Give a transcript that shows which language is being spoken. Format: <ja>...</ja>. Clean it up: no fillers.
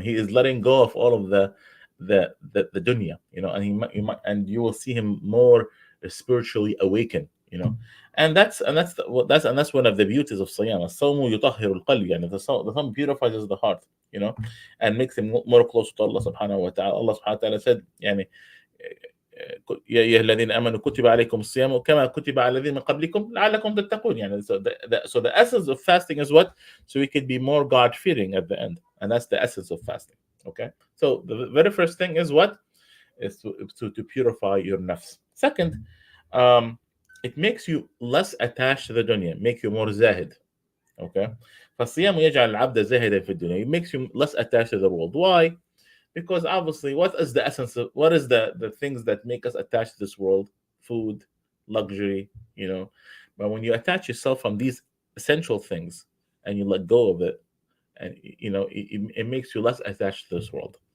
<en>He is letting go of all of the dunya, you know, and and you will see him more spiritually awakened, you know. And that's one of the beauties of Siyam.</en> <ar>الصوم يطهر القلب, يعني</ar> <en>the sawm purifies the heart, you know, and makes him more close to Allah subhanahu wa ta'ala.</en> <ar>Allah subhanahu wa ta'ala said, يعني يا أيها الذين آمنوا كتب عليكم الصيام كما كتب على الذين من قبلكم لعلكم تتقون.</ar> <en>يعني so the essence of fasting is what? So we could be more God fearing at the end, and that's the essence of fasting. Okay. So the very first thing is what? Is to purify your nafs. Second, um, it makes you less attached to the dunya, make you more zahid. Okay.</en> <ar>فالصيام يجعل العبد زاهدا في الدنيا.</ar> <en>It makes you less attached to the world. Why? Because obviously, what is the essence of, what is the things that make us attached to this world? Food, luxury, you know. But when you attach yourself from these essential things and you let go of it, and you know, it makes you less attached to this world.</en>